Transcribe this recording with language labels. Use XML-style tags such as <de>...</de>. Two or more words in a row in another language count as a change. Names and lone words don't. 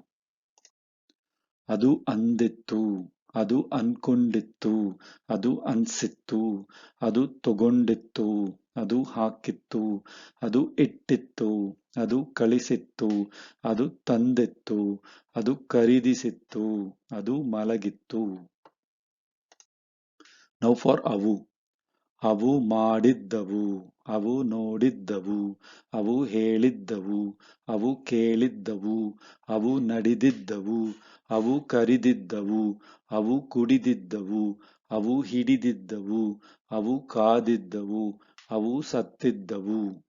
<kn>ಅದು ಅಂದಿತ್ತು, ಅದು ಅನ್ಕೊಂಡಿತ್ತು, ಅದು ಅನ್ಸಿತ್ತು, ಅದು ತಗೊಂಡಿತ್ತು, ಅದು ಹಾಕಿತ್ತು, ಅದು ಇಟ್ಟಿತ್ತು, ಅದು ಕಳಿಸಿತ್ತು, ಅದು ತಂದಿತ್ತು, ಅದು ಖರೀದಿಸಿತ್ತು, ಅದು ಮಲಗಿತ್ತು.</kn> <en>Now for ಅವು.</en> <kn>ಅವು ಮಾಡಿದ್ದವು, ಅವು ನೋಡಿದ್ದವು, ಅವು ಹೇಳಿದ್ದವು, ಅವು ಕೇಳಿದ್ದವು, ಅವು ನಡೆದಿದ್ದವು, ಅವು ಕರಿದಿದ್ದವು, ಅವು ಕುಡಿದಿದ್ದವು, ಅವು ಹಿಡಿದಿದ್ದವು, ಅವು ಕಾದಿದ್ದವು, ಅವು ಸತ್ತಿದ್ದವು.</kn>